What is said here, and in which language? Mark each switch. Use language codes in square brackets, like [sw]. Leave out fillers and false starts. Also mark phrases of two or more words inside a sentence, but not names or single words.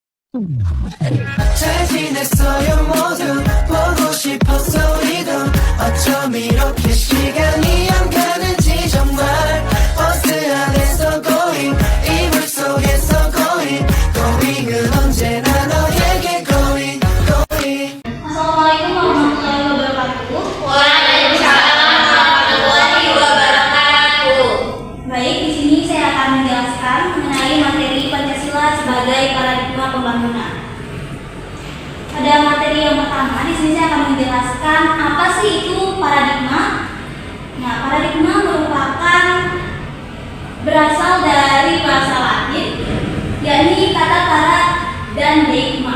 [ko] 잘 지냈어요 모두 보고 싶었어 우리도 어쩜 이렇게 시간이 안 가는지 정말 버스 안에서 going 이불 속에서 going은 언제나 너에게 going [ar] السلام عليكم ورحمة الله وبركاته. وعليكم السلام ورحمة الله وبركاته. [id] Baik, di sini saya akan menjelaskan mengenai materi Pancasila sebagai paradigma pembangunan. Pada materi yang pertama, di sini saya akan menjelaskan apa sih itu paradigma. Nah, paradigma merupakan berasal dari bahasa Latin, yakni kata para dan deigma.